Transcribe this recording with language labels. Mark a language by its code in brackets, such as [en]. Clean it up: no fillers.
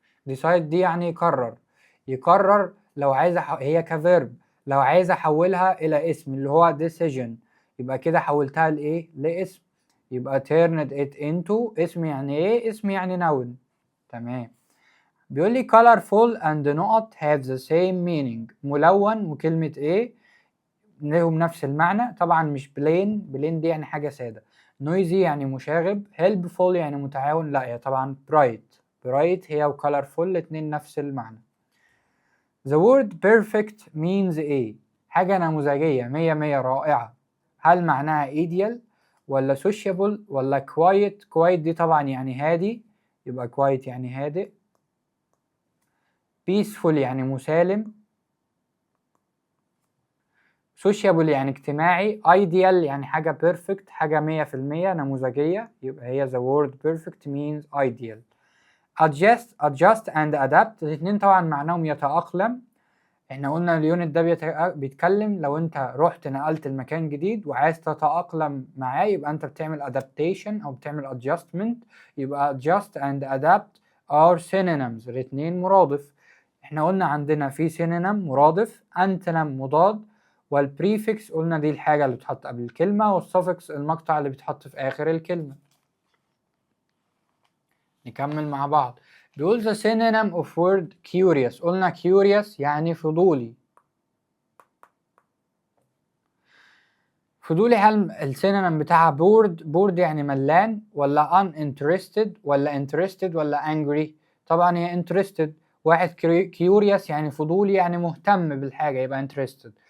[ar] decide دي يعني يقرر لو عايز هي كفيرب، لو عايز أحولها إلى اسم اللي هو decision، يبقى كده حولتها لإيه؟ لاسم. يبقى [en] turned it into [ar] اسم يعني إيه؟ اسم يعني noun. تمام. بيقول لي [en] colorful and [ar] نقط [en] have the same meaning. [ar] ملون وكلمة إيه؟ ليهم نفس المعنى. طبعا مش بلين دي يعني حاجة سادة. noisy يعني مشاغب. helpful يعني متعاون. لا هي طبعا bright هي و colorful الاتنين نفس المعنى. the word perfect means ايه؟ حاجة نموذجية 100 رائعة. هل معناها ideal ولا sociable ولا quiet دي طبعا يعني هادي، يبقى quiet يعني هادئ. peaceful يعني مسالم. sociable يعني اجتماعي. [en] ideal [ar] يعني حاجة [en] perfect، [ar] حاجة 100% نموذجية، يبقى هي [en] the word perfect means ideal. [ar] adjust and adapt الاتنين طبعا معناهم يتأقلم. احنا قلنا اليونت ده بيتكلم لو انت رحت نقلت المكان جديد وعايز تتأقلم معاه، يبقى انت بتعمل adaptation او بتعمل adjustment. يبقى [en] adjust and adapt are synonyms، [ar] الاتنين مرادف. احنا قلنا عندنا في synonym مرادف، antonym مضاد، والبريفكس قلنا دي الحاجة اللي بتحط قبل الكلمة، والسفكس المقطع اللي بيتحط في آخر الكلمة. نكمل مع بعض. بيقول [en] the synonym of word curious. [ar] قلنا curious يعني فضولي. هل السينونيم بتاعها bored يعني ملان ولا uninterested ولا interested ولا angry؟ طبعا هي interested. واحد curious يعني فضولي يعني مهتم بالحاجة، يبقى interested.